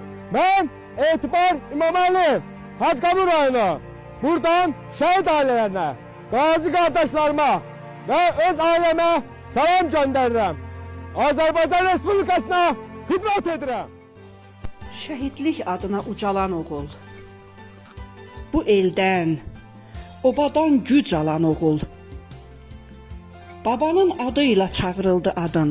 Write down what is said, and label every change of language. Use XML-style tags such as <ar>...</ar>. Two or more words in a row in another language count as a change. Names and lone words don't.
<tr>Ben Etibar İmamoğlu, Hacıkabir rayonu. Buradan şehit ailelerine, gazi kardeşlerime ve öz aileme selam gönderirim.</tr> <az>Azərbaycan Respublikasına xidmət edirəm. Şəhidlik adına ucalan oğul. Bu eldən, obadan güc alan oğul. Babanın adıyla çağırıldı adın.</az>